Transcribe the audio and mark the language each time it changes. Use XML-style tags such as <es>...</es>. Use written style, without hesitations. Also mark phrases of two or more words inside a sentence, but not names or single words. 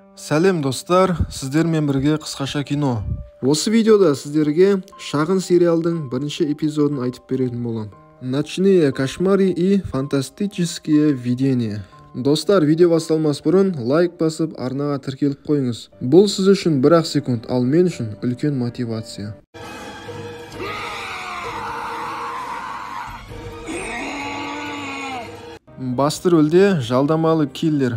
<kk>Сәлем достар, сіздермен бірге қысқаша кино. Осы видеода сіздерге шағын сериалдың бірінші эпизодын айтып беретін болам.</kk> <ru>Ночные кошмары и фантастические видения.</ru> <kk>Достар, видео басталмас бұрын лайк басып, арнаға тіркеліп қойыңыз. Бұл сіз үшін 1-ақ секунд, ал мен үшін үлкен мотивация. Басты рөлде жалдамалы киллер.</kk>